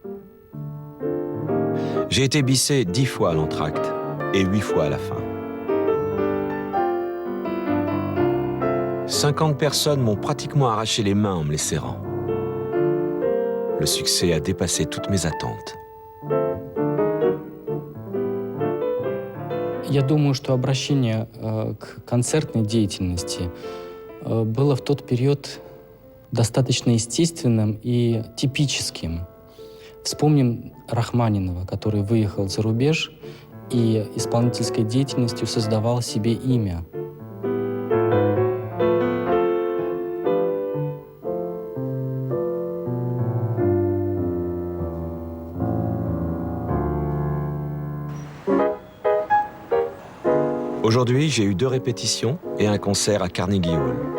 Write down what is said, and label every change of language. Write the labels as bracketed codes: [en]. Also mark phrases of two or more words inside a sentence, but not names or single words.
[fr] J'ai été bissé 10 fois à l'entracte et 8 fois à la fin. 50 personnes m'ont pratiquement arraché les mains en me les serrant. Le succès a dépassé toutes mes attentes. [ru] Я думаю, что обращение к концертной деятельности было в тот период достаточно естественным и типическим. Вспомним Рахманинова, который выехал за рубеж и исполнительской деятельностью создавал себе имя. [fr] Aujourd'hui, j'ai eu 2 répétitions et un concert à Carnegie Hall.